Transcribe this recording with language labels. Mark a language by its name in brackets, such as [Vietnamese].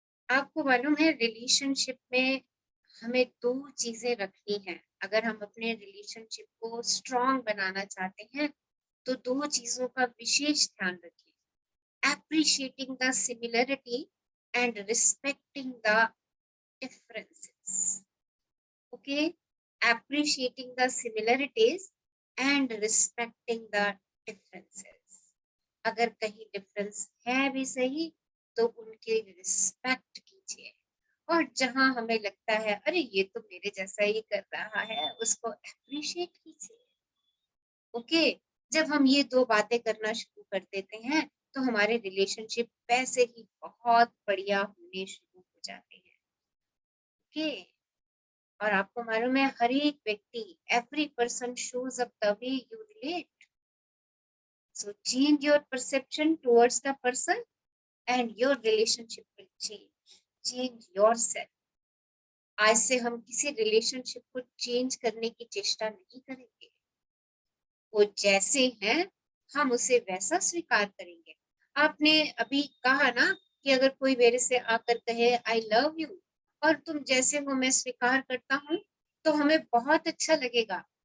[Hindi] आपको मालूम है रिलेशनशिप में हमें 2 चीजें रखनी है। अगर हम अपने रिलेशनशिप को स्ट्रॉन्ग बनाना चाहते हैं तो 2 चीजों का विशेष ध्यान रखिए। [English] Appreciating the similarity and respecting the differences. Okay, appreciating the similarities and respecting the differences. [Hindi] अगर कहीं डिफरेंस है भी सही तो उनके रिस्पेक्ट कीजिए, और जहां हमें लगता है अरे ये तो मेरे जैसा ही कर रहा है उसको अप्रिशिएट कीजिए। ओके, जब हम ये 2 बातें करना शुरू कर देते हैं तो हमारे रिलेशनशिप वैसे ही बहुत बढ़िया होने शुरू हो जाते हैं। ओके, और आपको मालूम है हर एक व्यक्ति, [English] Every person shows up the way you relate. So change your perception towards the person and your relationship will change. Change yourself. [Hindi] आज से हम किसी रिलेशनशिप को चेंज करने की चेष्टा नहीं करेंगे। वो जैसे हैं हम उसे वैसा स्वीकार करेंगे। आपने अभी कहा ना कि अगर कोई मेरे से आकर कहे [English] I love you [Hindi] और तुम जैसे हो मैं स्वीकार करता हूँ तो हमें बहुत अच्छा लगेगा।